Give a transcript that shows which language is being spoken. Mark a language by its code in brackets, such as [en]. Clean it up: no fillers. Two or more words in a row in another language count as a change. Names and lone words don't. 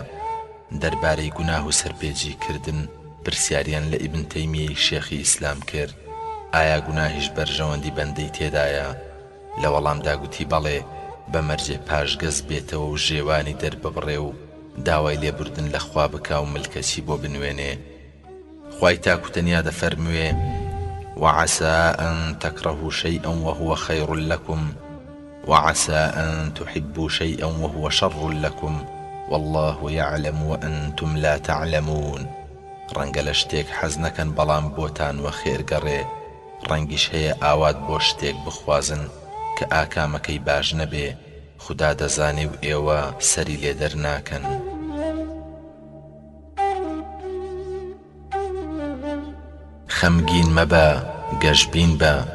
[ckb] دەربارەی گوناه و سەرپێچی کردن پرسیاریان لە ئیبن تەیمیەی شێخی ئیسلام کرد ئایا گوناهیش بەرژەوەندی بەندەی تێدایە؟ لە وەڵامدا گوتی بەڵێ، بە مەرجێ پاشگەز بێتەوە و ژێوانی دەرببڕێ و داوای لێبوردن لە خوا بکا و ملکەچی بۆ بنوێنێ. خوای تاکوتەنیا دەفەرموێ [ar] وعسى أن تكرهوا شيئا وهو خير لكم وعسى أن تحبوا شيئا وهو شر لكم والله يعلم وأنتم لا تعلمون. [ckb] ڕەنگە لە شتێک حەز نەکەن بەڵام بۆتان وە خێرگەڕێ، ڕەنگیش هەیە ئاوات بۆ شتێک بخوازن کە ئاکامەکەی باش نەبێ، خوددا دەزانێ و ئێوە سەری لێ دەرناکەن. خەمگین مەبە، گەشبین بە.